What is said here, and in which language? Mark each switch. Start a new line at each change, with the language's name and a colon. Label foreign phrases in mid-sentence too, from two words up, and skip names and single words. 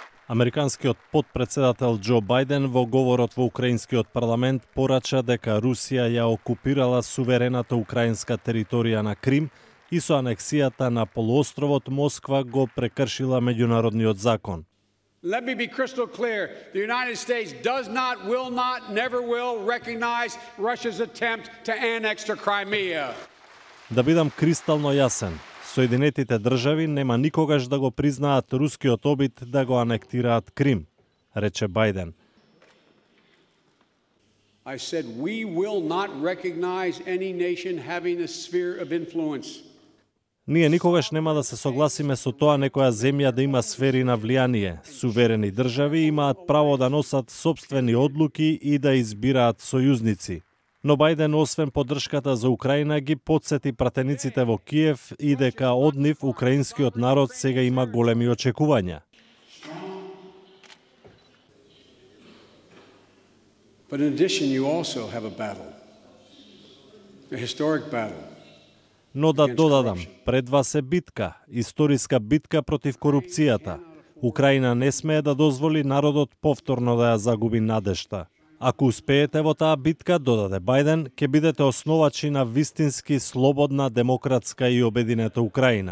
Macedonian: Американскиот потпредседател Џо Бајден во говорот во украинскиот парламент порача дека Русија ја окупирала суверената украинска територија на Крим и со анексијата на полуостровот Москва го прекршила меѓународниот закон.
English: Let me be crystal clear. The United States does not, will not, never will recognize Russia's attempt to annex to Crimea.
Macedonian: Да бидам кристално јасен, Соединетите држави нема никогаш да го признаат рускиот обид да го анектираат Крим, рече Бајден.
English: I said we will not recognize any nation having a sphere of influence.
Macedonian: Ние никогаш нема да се согласиме со тоа некоја земја да има сфери на влијание. Суверени држави имаат право да носат сопствени одлуки и да избираат сојузници. Но Бајден, освен поддршката за Украина, ги потсети пратениците во Киев и дека од нив украинскиот народ сега има големи очекувања.
English: But in addition, you also have a battle, a historic battle.
Macedonian: Но да додадам, пред вас е битка, историска битка против корупцијата. Украина не смее да дозволи народот повторно да ја загуби надежта. Ако успеете во таа битка, додаде Бајден, ќе бидете основачи на вистински слободна, демократска и обединета Украина.